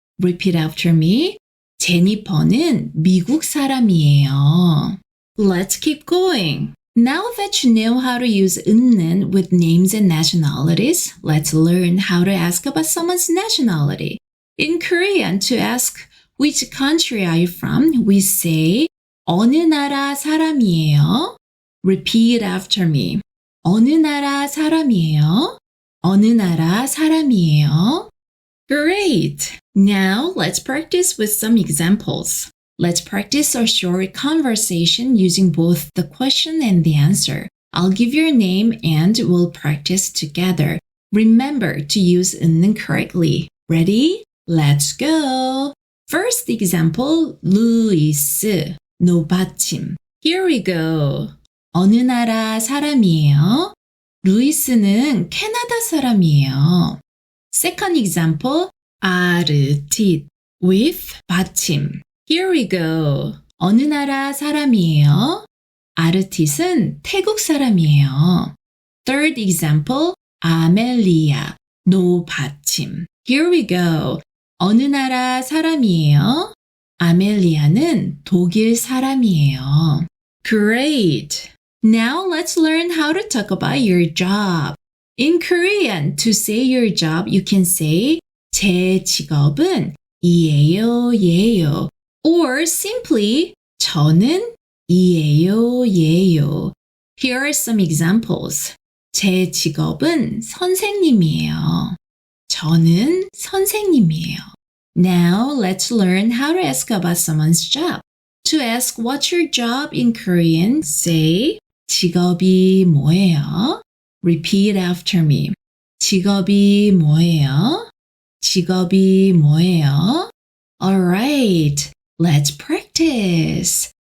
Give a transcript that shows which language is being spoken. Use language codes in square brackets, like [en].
[en] Repeat after me. [ko] 제니퍼는 미국 사람이에요. [en] Let's keep going. Now that you know how to use 은는 with names and nationalities, let's learn how to ask about someone's nationality. In Korean, to ask which country are you from, we say [ko] 어느 나라 사람이에요? [en] Repeat after me. [ko] 어느 나라 사람이에요? 어느 나라 사람이에요? [en] Great! Now let's practice with some examples. Let's practice a short conversation using both the question and the answer. I'll give your name and we'll practice together. Remember to use 은는 correctly. Ready? Let's go! First example, 루이스, no 받침. Here we go. [ko] 어느 나라 사람이에요? 루이스는 캐나다 사람이에요. [en] Second example, 아르tit, with 받침. Here we go. [ko] 어느 나라 사람이에요? 아르티스는 태국 사람이에요. [en] Third example, 아멜리아, no 받침. Here we go. [ko] 어느 나라 사람이에요? 아멜리아는 독일 사람이에요. [en] Great! Now let's learn how to talk about your job. In Korean, to say your job, you can say [ko] 제 직업은 이에요, 예요. [en] Or simply [ko] 저는 이에요, 예요. [en] Here are some examples. [ko] 제 직업은 선생님이에요. 저는 선생님이에요. [en] Now let's learn how to ask about someone's job. To ask what's your job in Korean, say [ko] 직업이 뭐예요? [en] Repeat after me. [ko] 직업이 뭐예요? 직업이 뭐예요? [en] Alright, let's practice.